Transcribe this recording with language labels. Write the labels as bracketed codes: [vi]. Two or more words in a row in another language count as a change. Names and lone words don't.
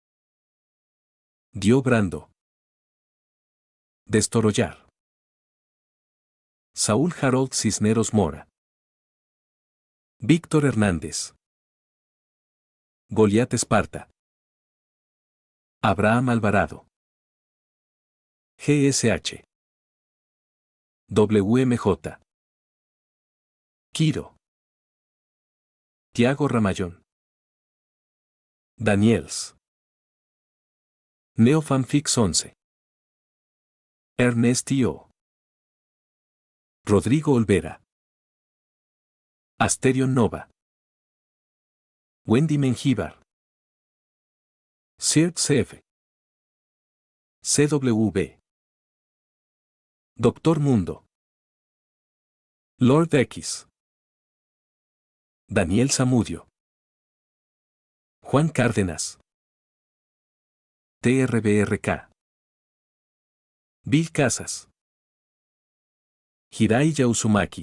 [es] Dio Brando. Destorollar. Saúl Harold Cisneros Mora. Víctor Hernández. Goliat Esparta. Abraham Alvarado. GSH. WMJ. Quiro. Tiago Ramallón. Daniels. Neofanfix 11. Ernest Tio. Rodrigo Olvera. Asterion Nova. Wendy Mengíbar. Sirt CF. CW. Doctor Mundo. Lord X. Daniel Zamudio. Juan Cárdenas. TRBRK. Bill Casas. Hirai Yausumaki.